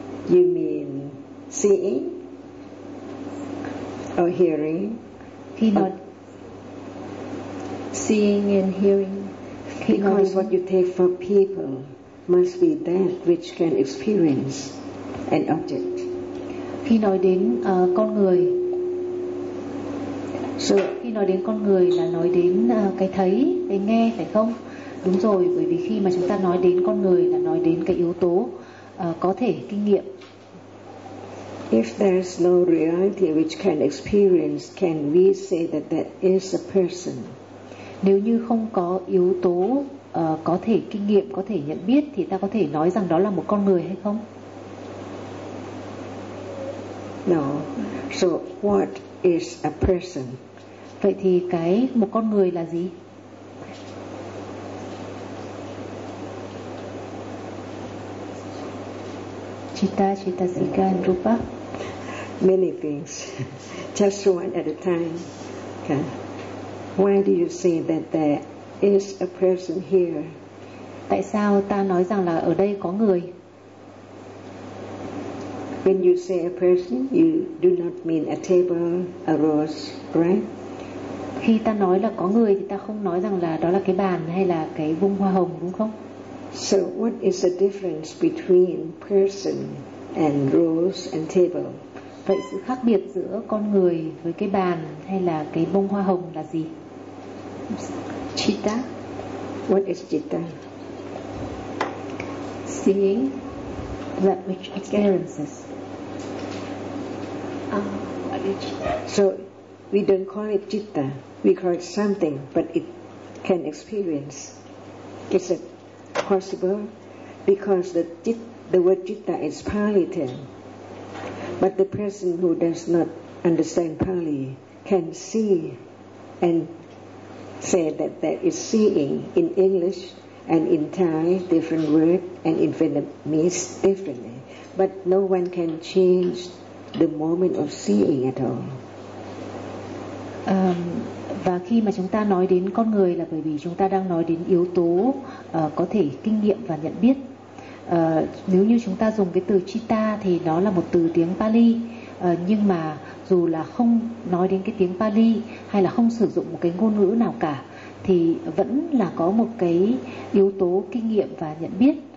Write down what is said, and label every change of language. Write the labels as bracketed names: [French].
[English] You mean seeing or hearing? [Vietnamese] Khi mà [English] seeing and hearing. [Vietnamese] Khi [English] because [Vietnamese] mà... [English] what you take for people must be that which can experience an object. [Vietnamese] Khi nói đến con người. [English] So, [Vietnamese] khi nói đến con người là nói đến cái thấy, cái nghe, phải không? Đúng rồi, bởi vì khi mà chúng ta nói đến con người là nói đến cái yếu tố có thể kinh nghiệm. [English] If there is no reality which can experience, can we say that that is a person? [Vietnamese] Nếu như không có yếu tố có thể kinh nghiệm, có thể nhận biết, thì ta có thể nói rằng đó là một con người hay không? [English] No. So what is a person? [Vietnamese] Vậy thì cái một con người là gì? [English] Chitta, chitta, sika, and rupa. Many things. Just one at a time. Okay. Why do you say that there is a person here? [Vietnamese] Tại sao ta nói rằng là ở đây có người? [English] When you say a person, you do not mean a table, a rose, right? [Vietnamese] Khi ta nói là có người thì ta không nói rằng là đó là cái bàn hay là cái vung hoa hồng, đúng không? [English] So what is the difference between person and rose and table? [Vietnamese] Vậy sự khác biệt giữa con người với cái bàn hay là cái bông hoa hồng là gì? [English] Chitta. What is chitta? Seeing that which experiences. So we don't call it chitta. We call it something, but it can experience. Is it possible? Because the word chitta is Pali term. But the person who does not understand Pali can see and say that there is seeing in English and in Thai, different word, and in Vietnamese, differently. But no one can change the moment of seeing at all. [Vietnamese] Và khi mà chúng ta nói đến con người là bởi vì chúng ta đang nói đến yếu tố có thể kinh nghiệm và nhận biết. Nếu như chúng ta dùng cái từ chitta thì nó là một từ tiếng Pali, nhưng mà dù là không nói đến cái tiếng Pali hay là không sử dụng một cái ngôn ngữ nào cả thì vẫn là có một cái yếu tố kinh nghiệm và nhận biết.